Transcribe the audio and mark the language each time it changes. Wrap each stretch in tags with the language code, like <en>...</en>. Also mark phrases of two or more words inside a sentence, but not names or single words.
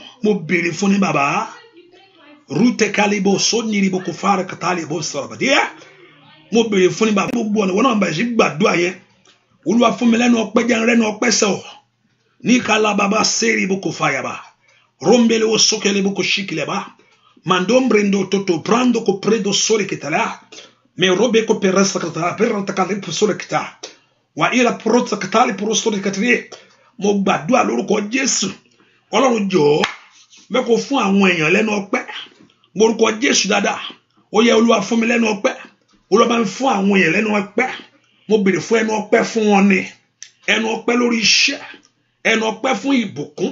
<yo>Mo béèrè fún ní bàbá. Rúte kálíbò sóníribo kò fara kàtàlíbò sọ̀rọ̀ bàdíyà. Mo béèrè fún ní bàbá. Gbogbo ọ̀nà wọn náà bẹ̀rẹ̀ sí gbàdúrà yẹn. Olúwa fún mi lẹ́nu ọpẹ́, jẹ́ n rẹ́nu ọpẹ́ sẹ́ o. Ní kálá bàbá sẹ́ríbo kò fàyàbà. Rombele o sókèlébo kò ṣíkìlẹ̀bà. Mandombrendo toto brando ko predo sole kitala. Me robe ko peresa kitala. Peranta kalipo sole kitala. Wa ila prota kitali prosole kitali. Mo gbàdúrà lórúkọ Jésù. Ọlọ́run jọ̀ọ́, mẹ́ kó fún àwọn èèyàn lẹ́nu ọpẹ́. Mo orúkọ Jésù dáadáa. Ó yẹ Olúwa fún mi lẹ́nu ọpẹ́. Olúwa bá mi fún àwọn èèyàn lẹ́nu ọpẹ́. Mo béèrè fún ẹnu ọpẹ́ fún wọn ni. Ẹnu ọpẹ́ lórí iṣẹ́. Ẹnu ọpẹ́ fún ìbùkún.</yo>